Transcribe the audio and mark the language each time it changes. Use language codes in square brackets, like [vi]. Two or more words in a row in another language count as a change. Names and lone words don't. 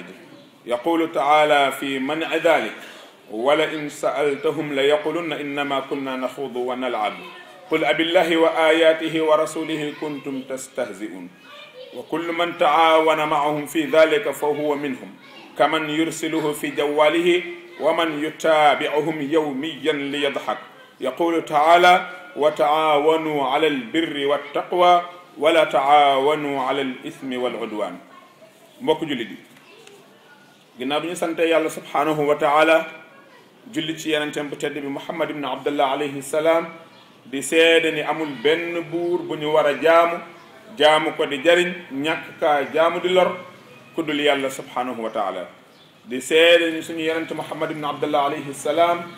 [ar] يقول تعالى في منع ذلك ولئن سألتهم ليقولن إنما كنا نخوض ونلعب قل أبالله وآياته ورسوله كنتم تستهزئون وكل من تعاون معهم في ذلك فهو منهم كمن يرسله في جواله ومن يتابعهم يوميا ليضحك يقول تعالى وتعاونوا على البر والتقوى ولا تعاونوا على الإثم [wo] والعدوان mbokk jullit yi ginnaaw bi ñu sante yàlla [ar] سبحانه وتعالى [wo] julli ci yenenteem bu tedd bi Muhammad ibn Abdullah [ar] عليه السلام [wo] di seede ni amul benn buur bu ñu war a jaamu ko di jariñ ñàkk kaa jaamu di lor ku dul yàlla subhanahu wa taala di seede ni suñu yenente Muhammad ibn Abdullah [ar] عليه السلام